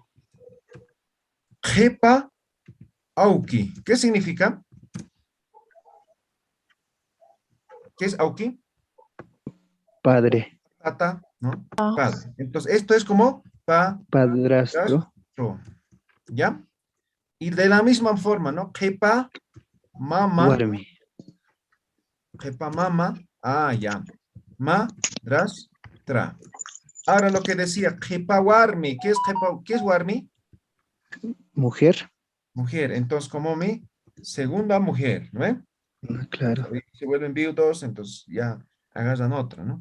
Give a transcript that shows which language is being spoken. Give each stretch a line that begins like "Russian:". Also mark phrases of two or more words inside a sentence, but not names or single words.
Aymara: Jepa auki.
Spanish: ¿Qué significa? ¿Qué es auki? Padre, Tata, ¿no? Padre. Entonces, esto es como padrastro, padrastro, ¿ya? Y de la misma forma, ¿no?
Aymara: Jepa mama, warmi. jepa mama,
Spanish: ya. Madrastra. Ahora lo que decía,
Aymara: jepa warmi.
Spanish: ¿Qué es warmi? Mujer, Mujer. Entonces, como mi segunda mujer, ¿no? claro. Se vuelven viudos, entonces ya agarran otra, ¿no?